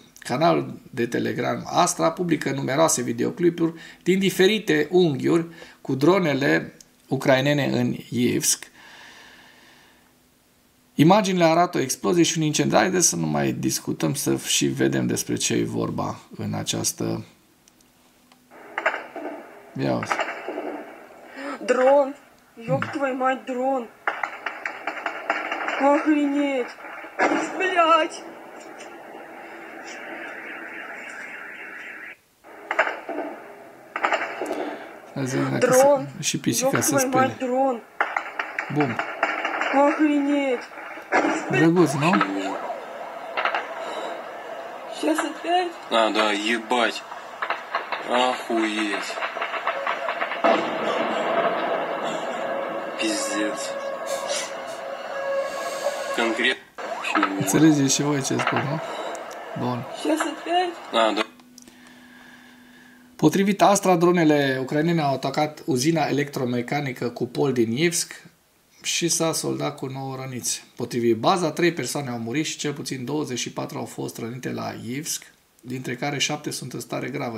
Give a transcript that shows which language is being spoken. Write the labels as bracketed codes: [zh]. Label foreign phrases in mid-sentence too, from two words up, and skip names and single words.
[ro] Canalul de Telegram Astra publică numeroase videoclipuri din diferite unghiuri cu dronele ucrainene în Ivsk. Imaginile arată o explozie și un incendiu. Haideți să nu mai discutăm, să și vedem despre ce e vorba în această... Ia uzi. [ru] Дрон! Ёб твою мать, дрон! Охренеть! Блядь! Дрон! [ro] Și pisica să spele. [ru] Дрон! Bum! Охренеть! [ro] Drăguț, nu? [ru] Сейчас опять? А, да, ебать. Охуеть. Пиздец. Конкретно. [ro] Înțelegeți și voi ce spun, nu? Bun. [ru] Сейчас опять? А, да. [ro] Potrivit Astra, dronele ucrainene au atacat uzina electromecanică Kupol din Ivsk și s-a soldat cu 9 răniți. Potrivit baza, 3 persoane au murit și cel puțin 24 au fost rănite la Ivsk, dintre care 7 sunt în stare gravă.